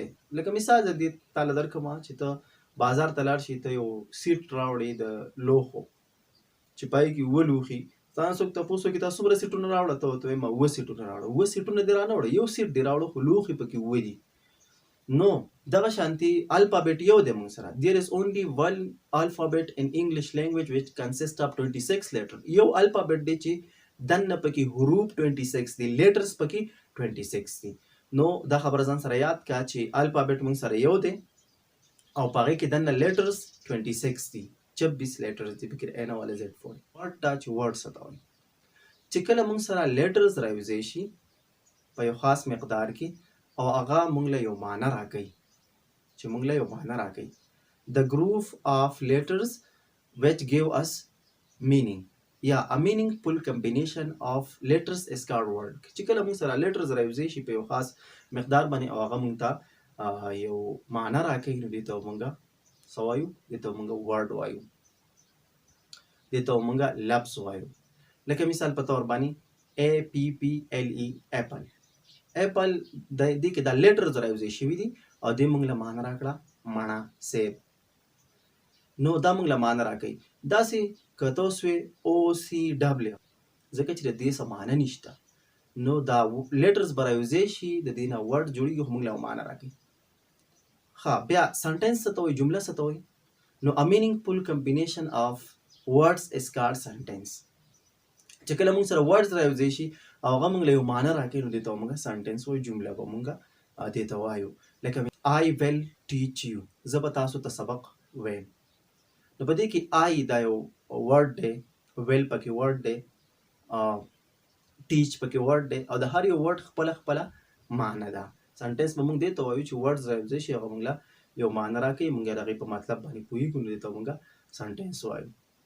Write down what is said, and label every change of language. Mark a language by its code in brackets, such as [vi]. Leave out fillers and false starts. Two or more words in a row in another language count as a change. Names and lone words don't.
[ps] لکه مثال د دې تاله درکړم چې ته بازار ته لاړ شي، ته یو سیټ راوړې د لوښو چې پای کې اووه لوښي. تا څوک تپوس وکړي تا څومره سیټونه راوړه، ته ورته وایې ما اووه سیټونه راوړه. اووه سیټونه دې رانه وړه، یو سیټ دې راوړه، خو لوښي پکې اووه دي. نو دغه شانتي الفابet یو دی مونږ سره. [en] there is only one alphabet in English language which consists of 26 letters. [ps] یو الفابet دی چې دننه پکې حروف 26 دي، لیټرز پکې 26 دي. نو دا خبره ځان سره یاد کا چې الفابet مونږ سره یو دی او په هغې کې دننه لیټرز 26 دي، 26 لیټرز دي پکې A نه والا Z پورې. ورډ دا چې ورډ څه ته وایي. چې کله مونږ سره لیټرز راوځی شي په یو خاص مقدار کې، او هغه مونږ له یو معنی راکوي، چې مونږ له یو معنی راکوي. [en] The group of letters which give us meaning یا a meaningful combination of letters is called word. [ps] چې کله مونږ سره لیټرز راوځی شي په یو خاص مقدار باندې، او هغه مونږ ته یو معنی راکوي، نو دې ته مونږ څه وایو؟ دې ته مونږ ورډ وایو، دې ته مونږ لفظ وایو. لکه مثال په طور باندې APPLE اپل. اپل د دې کې دا لیټرز راوځی شوي دي، او دې مونږ له معنی راکړه مڼه، سیب. نو دا مونږ له معنی راکوي. داسې که ته اوس وې OCW، ځکه چې د دې څه معنی نشته، نو دا لیټرز به راوځی شي، د دې نه ورډ جوړېږي، خو مونږ له معنی راکوي. ښه، بیا سنټنس څه ته وایي، جمله څه ته وایي. [en] نو a meaningful combination of words is called sentence. [ps] چې کله مونږ سره words راوځی شي او هغه مونږ له یو معنی راکوي، نو دې ته مونږ سنټنس وایو، جمله به مونږ دې ته وایو. [en] لکه I will teach you، [ps] زه به تاسو ته سبق وایم. نو په دې کې I دا یو ورډ دی، will پکې ورډ دی، teach پکې ورډ دی، او د هر یو ورډ خپله خپله معنی ده. سنټنس به مونږ دې ته وایو چې ورډز راوځی شي، هغه مونږ له یو معنی راکوي، مونږ یې د هغې په مطلب باندې پوهېږو، نو دې ته مونږ سنټنس وایو.